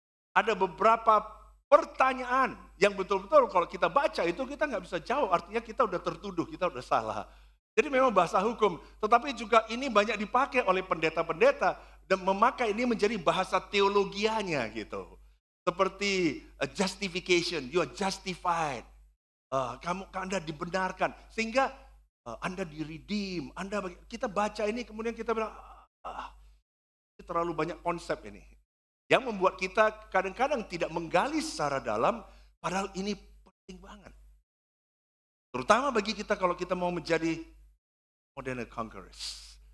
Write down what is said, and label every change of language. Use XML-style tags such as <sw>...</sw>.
<id>Ada beberapa pertanyaan yang betul-betul kalau kita baca itu kita nggak bisa jawab, artinya kita udah tertuduh, kita udah salah. Jadi memang bahasa hukum, tetapi juga ini banyak dipakai oleh pendeta-pendeta dan memakai ini menjadi bahasa teologianya gitu.</id> <en>Seperti justification, you are justified.</en> <id>Anda dibenarkan sehingga Anda di-redeem. Kita baca ini kemudian kita bilang ini terlalu banyak konsep ini. Yang membuat kita kadang-kadang tidak menggali secara dalam padahal ini penting banget. Terutama bagi kita kalau kita mau menjadi</id> <en>more than a conquerors.</en>